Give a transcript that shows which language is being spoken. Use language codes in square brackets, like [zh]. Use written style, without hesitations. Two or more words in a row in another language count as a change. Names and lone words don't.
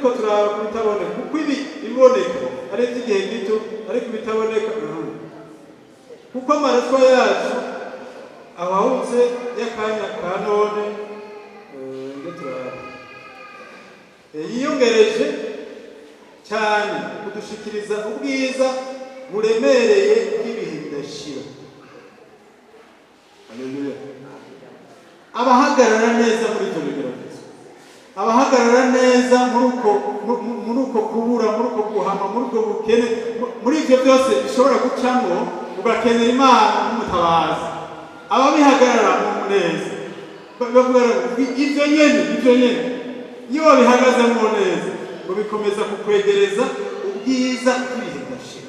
[rn] turaba kubitaboneka, kuko ibi biboneka ari iby'igihe gito, ariko ibitaboneka kuko amarushwa yacu abahutse y'akanya ka none yiyongereje cyane kudushikiriza ubwiza buremereye bw'ibihe bidashira. Haleluya. Abahagarara neza muri ibyo bigeragezo, abahagarara neza muri uko kubura, muri uko guhama, muri ubwo bukene, muri ibyo byose bishobora gucamo ugakenera Imana n'umutabazi, ababihagarara mu muneza bavuga ibyo nyene iyo babihagazemo neza ngo bikomeza kukwegereza ubwiza bw'ibihe bidashira.